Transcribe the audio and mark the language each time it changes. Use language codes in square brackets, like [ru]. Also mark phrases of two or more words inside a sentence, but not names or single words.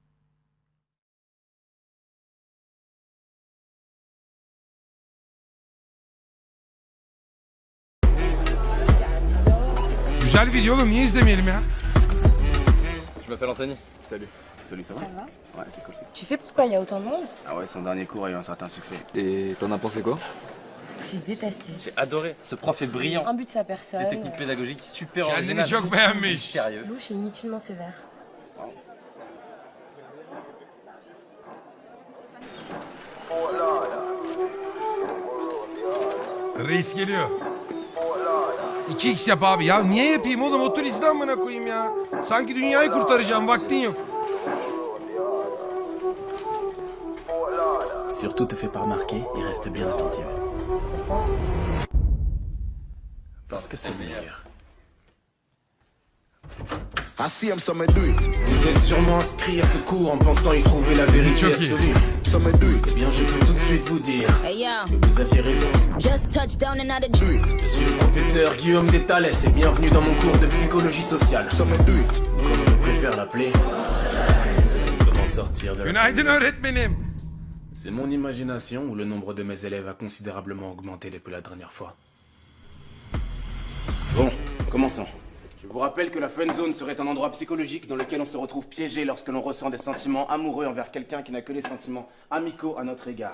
[tr] Güzel video oğlum niye izlemeyelim ya? [fr] Je m'appelle Anthony. Salut. Salut, ça va? Ça va? Ouais, c'est cool. Tu sais pourquoi il y a autant de monde? Ah ouais, son dernier cours a eu un certain succès. Et t'en as pensé quoi? J'ai détesté. J'ai adoré. Ce prof est brillant. Un but de sa personne. Des techniques pédagogiques super [tr] Kendini [fr] originales. [tr] çok beğenmiş. [fr] Sérieux. Louche et inutilement sévère. [tr] Reis geliyor. 2x yap abi. Ya niye yapayım oğlum? Otur izle amına koyayım ya. Sanki dünyayı kurtaracağım. Vaktin yok. [fr] Surtout te fais pas remarquer et reste bien attentive. Parce que c'est le meilleur. Vous êtes sûrement inscrit à ce cours en pensant y trouver la vérité Choqué. absolue. Eh bien, je peux tout de suite vous dire que vous aviez raison. [en] Just touched down and out of [fr] Je suis le professeur Guillaume Déthalès et bienvenue dans mon cours de psychologie sociale. Comme je préfère l'appeler, comment sortir de la... [tr] Günaydın öğretmenim. [fr] C'est mon imagination ou le nombre de mes élèves a considérablement augmenté depuis la dernière fois. Bon, commençons. Je vous rappelle que la friendzone serait un endroit psychologique dans lequel on se retrouve piégé lorsque l'on ressent des sentiments amoureux envers quelqu'un qui n'a que des sentiments amicaux à notre égard.